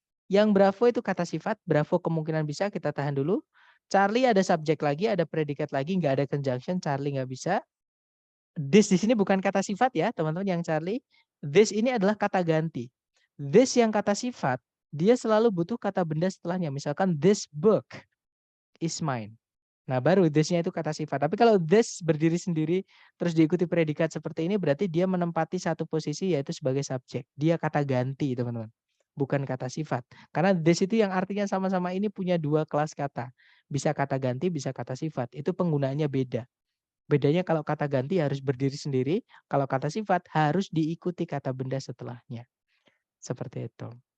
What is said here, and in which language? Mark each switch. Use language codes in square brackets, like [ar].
[id] Yang bravo itu kata sifat, bravo kemungkinan bisa, kita tahan dulu. Charlie ada subjek lagi, ada predikat lagi, nggak ada conjunction, Charlie nggak bisa. This di sini bukan kata sifat ya, teman-teman yang Charlie. This ini adalah kata ganti. This yang kata sifat, dia selalu butuh kata benda setelahnya. Misalkan [en] this book is mine. [id] Nah, baru this-nya itu kata sifat. Tapi kalau this berdiri sendiri terus diikuti predikat seperti ini berarti dia menempati satu posisi yaitu sebagai subjek. Dia kata ganti, teman-teman. Bukan kata sifat. Karena this itu yang artinya sama-sama ini punya dua kelas kata. Bisa kata ganti, bisa kata sifat. Itu penggunaannya beda. Bedanya kalau kata ganti harus berdiri sendiri, kalau kata sifat harus diikuti kata benda setelahnya. Seperti itu.